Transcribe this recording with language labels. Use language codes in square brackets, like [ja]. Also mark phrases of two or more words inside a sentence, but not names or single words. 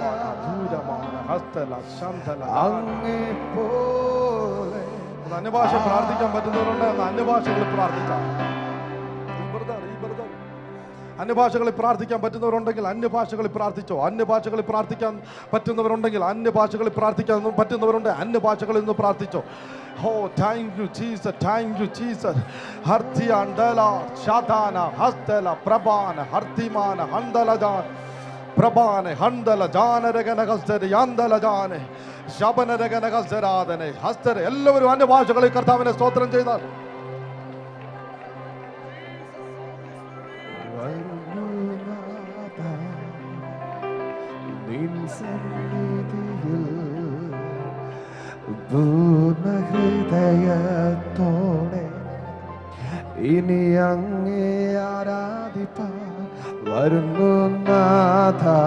[ml] അങ്ങേ പോലെ അന്യഭാഷ പ്രാർത്ഥിക്കാൻ പറ്റുന്നവരുണ്ട്. അന്യഭാഷകളിൽ പ്രാർത്ഥിക്കാം. അന്യഭാഷകളിൽ പ്രാർത്ഥിക്കാൻ പറ്റുന്നവരുണ്ടെങ്കിൽ അന്യഭാഷകളിൽ പ്രാർത്ഥിച്ചോ. അന്യഭാഷകളിൽ പ്രാർത്ഥിക്കാൻ പറ്റുന്നവരുണ്ടെങ്കിൽ അന്യഭാഷകളിൽ പ്രാർത്ഥിക്കാൻ പറ്റുന്നവരുണ്ട് അന്യഭാഷകളിൽ നിന്ന് പ്രാർത്ഥിച്ചോ. [en] Oh, thank you Jesus, thank you Jesus. Harti andala shadana hastala prabana hartimana handala jan prabane handala jana reganagasteri andala jane shabana reganagasteradane hastare. [ml] എല്ലാവരും അന്യഭാഷകളിൽ കർത്താവിനെ സ്തോത്രം ചെയ്താൽ പൂർണ്ണഹൃദയത്തോടെ ഇനി അങ്ങേ ആരാധിപ്പാൻ വരുന്നു നാഥ.